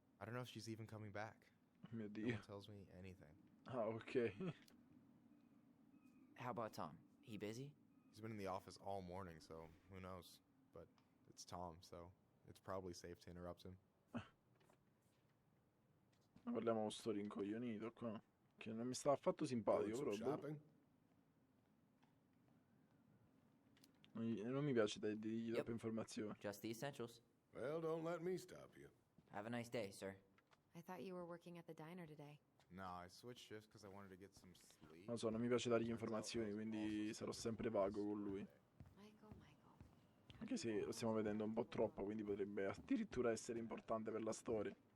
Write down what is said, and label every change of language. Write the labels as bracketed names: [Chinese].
[English] I don't know if she's even coming back. [Italian] Mio [English] No [Italian] Dio. [English] one tells me anything. [Italian] Ah, ok. [English] How about Tom? He busy? He's been in the office all morning, so who knows? But it's Tom, so it's probably safe to interrupt him. [Italian] Ma parliamo con sto rincoglionito qua. Che non mi sta affatto simpatico, però. Boh. Non mi piace dirgli troppe informazioni. [English] Just the essentials. Well, don't let me stop you. Have a nice day, sir. I thought you were working at the diner today. No, I switched shifts because I wanted to get some sleep. [Italian] Non so, non mi piace dargli informazioni, quindi sarò sempre vago con lui. Anche se lo stiamo vedendo un po' troppo, quindi potrebbe addirittura essere importante per la storia.